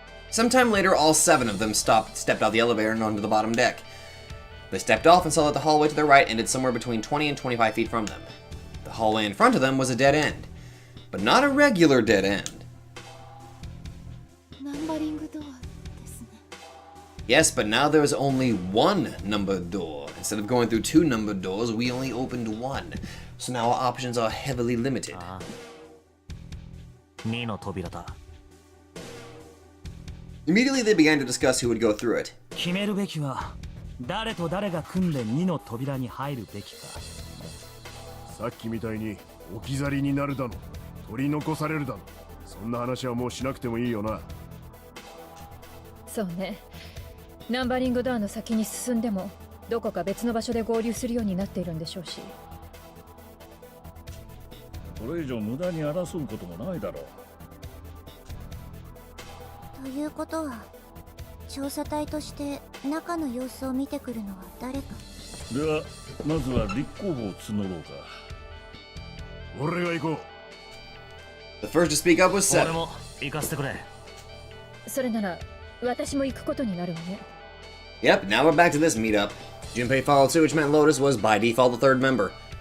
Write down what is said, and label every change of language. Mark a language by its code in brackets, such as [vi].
[en] Sometime later, all 7 of them stepped out the elevator and onto the bottom deck. They stepped off and saw that the hallway to their right ended somewhere between 20 and 25 feet from them. The hallway in front of them was a dead end, but not a regular dead end. [ja] ナンバリングドアですね。 [en] Yes, but now there was only one numbered door. Instead of going through 2 numbered doors, we only opened 1. So now our options are heavily limited. [ja] ああ。2の扉だ。 [en] Immediately they began to discuss who would go through it. [ja] 決めるべきは誰と誰が組んで2の扉に入るべきか。さっきみたいに置き去りになるだの、取り残されるだの、そんな話はもうしなくてもいいよな。そうね。ナンバリングドアの先に進んでもどこか別の場所で合流するようになっているんでしょうし。これ以上無駄に争うこともないだろう。ということは、調査隊として中の様子を見てくるのは誰か。ではまずは立候補を募ろうか。俺が行こう。 [en] The first to speak up was [ja] 俺 [en] Seven. [ja] も行かせてくれ。それなら私も行くことになるわね。 [en] Yep, now we're back to this meetup. Junpei followed suit, which meant Lotus was by default the 3rd member.